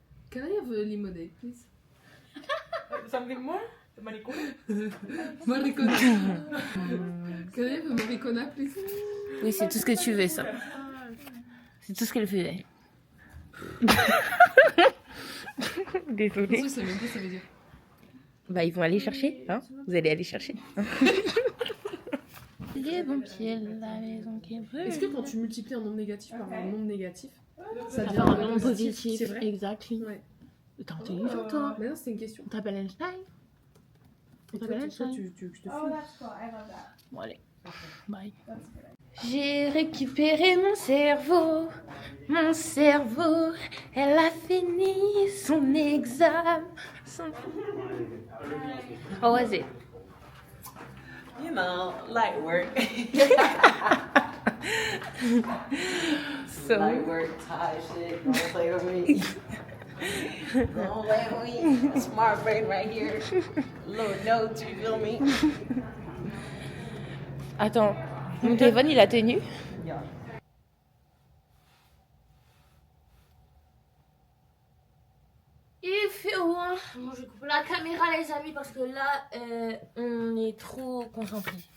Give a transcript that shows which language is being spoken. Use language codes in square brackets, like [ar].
[en] Can I have a lemonade, please? Something more? Maricona. Can I have a maricona, please? [fr] Oui, c'est tout ce que tu veux ça. C'est tout ce qu'elle faisait. Désolée. Ça veut dire, ça veut dire. Bah ils vont aller chercher, hein. Vous allez aller chercher. Les bons pieds, la maison qui brûle. Est-ce que quand tu multiplies un nombre négatif par un nombre négatif, ça devient un un nombre nombre positif? C'est vrai? Exactement. Ouais. T'es intelligent toi. Mais non, c'était une question. On t'appelle Einstein. On t'appelle Toi, Einstein. tu te filmes. Bon allez. Bye. J'ai récupéré mon cerveau. Mon cerveau, elle a fini son examen. [en] How was it? You know, light work. So, Light work, tie shit, don't play with me. Don't play with me. Smart brain right here. Little notes, you feel me? [fr] attends, mon téléphone il a tenu? [en] Yeah. [fr] Il fait loin. Bon, je coupe la caméra les amis parce que là on est trop concentrés.